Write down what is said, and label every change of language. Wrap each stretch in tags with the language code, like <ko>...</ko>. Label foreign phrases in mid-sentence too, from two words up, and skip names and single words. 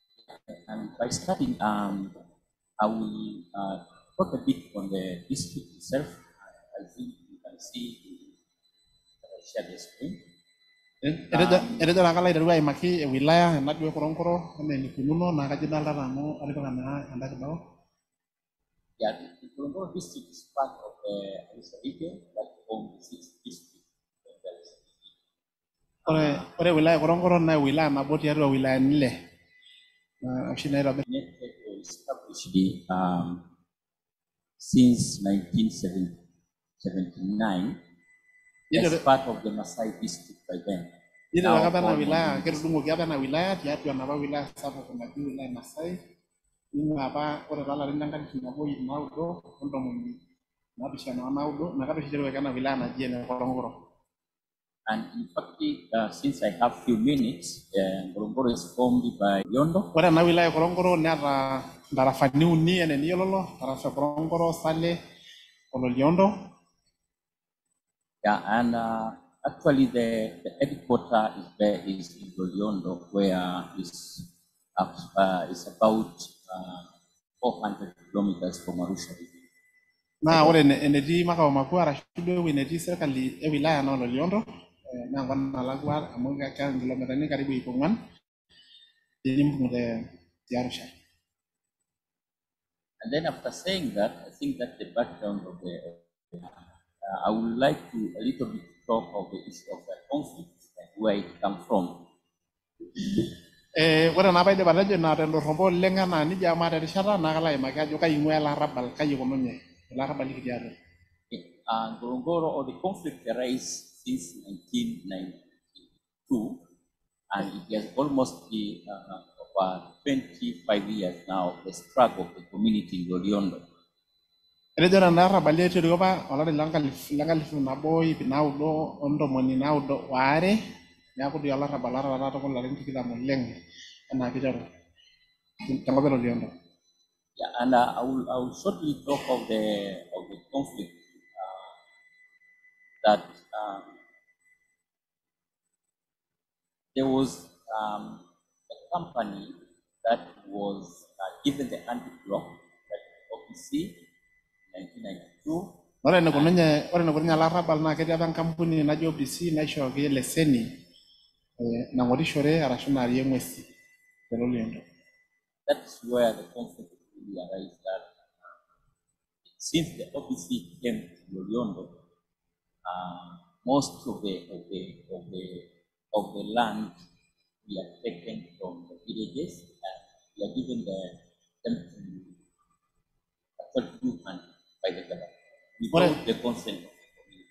<en>And by starting, I will talk a bit on the district itself. I think you can see share the screen.</en> <mas>Ere jara kala iterua aimaki wilaya najo Ngorongoro ene nikununo na kaji dalta nanu atipika naa enda kibao.</mas> <en>Yeah, the Ngorongoro district is part of the region that forms 6 districts.</en> <mas>Ore wilaya Ngorongoro na wilaya nabo tiatua wilaya nile. Oshi Nairobi.</mas> <en>Established since 1979 as part of the Wamasai district by then.</en> <mas>Ito apa na wilaya, ketudungoki apa na wilaya tiatua napa wilaya sapuk naji wilaya Masai. Ini apa ore tolarin lenkalifu nabo ip naudo ontomoni naapishana onaudo nakata oshi iterua ena wilaya naji ene Ngorongoro.</mas> <en>And in fact, since I have few minutes, Ngorongoro is formed by Loliondo.</en> <mas>Ore ena wilaya Ngorongoro neeta ntarafani uni ene niyiololo, tarafa Ngorongoro, Sale, Loliondo.</mas> <en>Yeah, and actually the headquarter is there is in Loliondo, where is about 400 kilometers from Arusha.</en> <mas>Na ore enetii</mas> <sw>makao makuu</sw> <mas>arashu duo enetii serikali e wilaya na Loliondo na nkwana nalakwa amu keeta kilometani karibu 400 te Arusha.</mas> <en>And then after saying that, I think that the background of the I would like to a little bit talk of the issue of the conflict and where it comes from.</en> <mas>Ore naa paidip atejo naa tendorropo oleng enaa nija amu terishata naa kalo aimaki ajo kai ing'ua ele arabal, kai ikununye ele arabal likitii atua.</mas> <en>Ngorongoro, or the conflict arose since 1992, and it has almost been over 25 years now, the struggle of the community in Loliondo.</en> <mas>Etejo nena arabali eiterua apa olari lenkalifu nabo ip naudo ontomoni naudo waare neeku dii olarrabal taata tokuna larin 20 oleng enaa piiteru tenkop e Loliondo.</mas> <en>Yeah, and I will shortly talk of the conflict that there was a company that was given the anti-block, that OPC, 1992.</en> <mas>Ore enekununye olarrabal naa ketii apa enkampuni naji OPC naishooki leseni nang'orishore arashu naarie ng'uesi te Loliondo.</mas> <en>That's where the conflict really arises. That since the OPC came to Loliondo, most of the land we are taken from the villages and we are given them to do hunting by the government without the consent of the community.</en>